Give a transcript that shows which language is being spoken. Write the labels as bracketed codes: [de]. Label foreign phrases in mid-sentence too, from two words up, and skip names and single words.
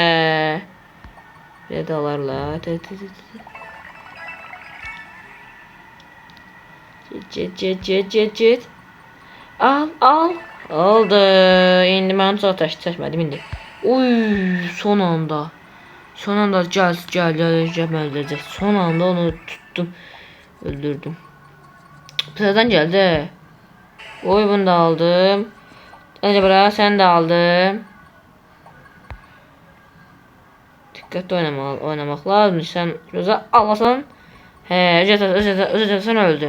[az] Bir də alarlar. Get. Al. Aldı. İndi mən çox çəkmədim indi. Uy, son anda gəl. [tr] Son anda onu tuttum. Öldürdüm. Sıradan geldi. Oy, bunu da aldım. Önce bırak, sen de aldım. Dikkatli oynamak lazım. Sen göze alasan. Sen öldün.